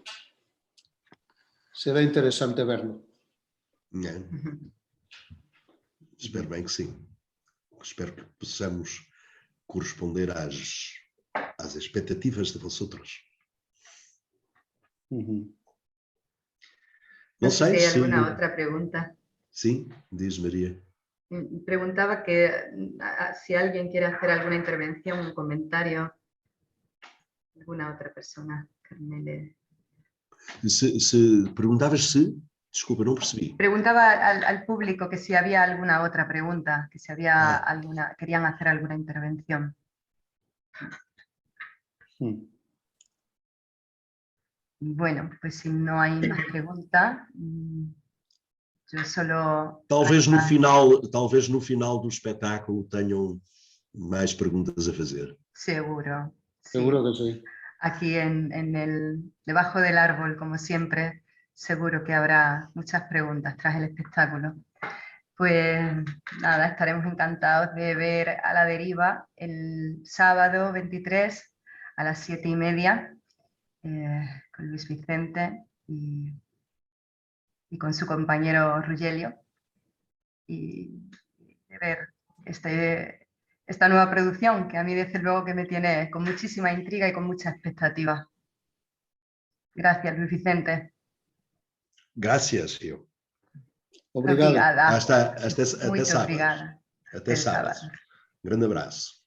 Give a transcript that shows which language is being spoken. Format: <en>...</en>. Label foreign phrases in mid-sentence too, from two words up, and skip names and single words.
<pt>Será interessante verlo. É. Espero bem que sim. Espero que possamos corresponder às expectativas</pt> <es>de vosotros. Uhum.</es> <pt>Não</pt> <es>No sé</es> <pt>sei</pt> <es>si hay</es> <pt>se...</pt> <es>alguna otra pregunta.</es> <pt>Sim, diz Maria.</pt> <es>Preguntaba que si alguien quiere hacer alguna intervención, un comentario, alguna otra persona. Carmele.</es> <pt>Perguntavas se... Desculpa, não percebi.</pt> <es>Preguntaba al público que si había alguna otra pregunta, que si había Ah. querían hacer alguna intervención. Bueno, pues si no hay más preguntas, yo solo...</es> <pt>Talvez no final do espetáculo tenham mais perguntas a fazer.</pt> <es>Seguro. Sí. Seguro que sí. Aquí debajo del árbol, como siempre, seguro que habrá muchas preguntas tras el espectáculo. Pues nada, estaremos encantados de ver A la Deriva el sábado 23 a las 7:30 con Luis Vicente y con su compañero Rugelio, y de ver esta nueva producción que a mí desde luego que me tiene con muchísima intriga y con mucha expectativa. Gracias, Luis Vicente. Gracias,</es> <pt>eu. Obrigado. Obrigada. Até sábado. Obrigada. Até sábado. Grande abraço.</pt>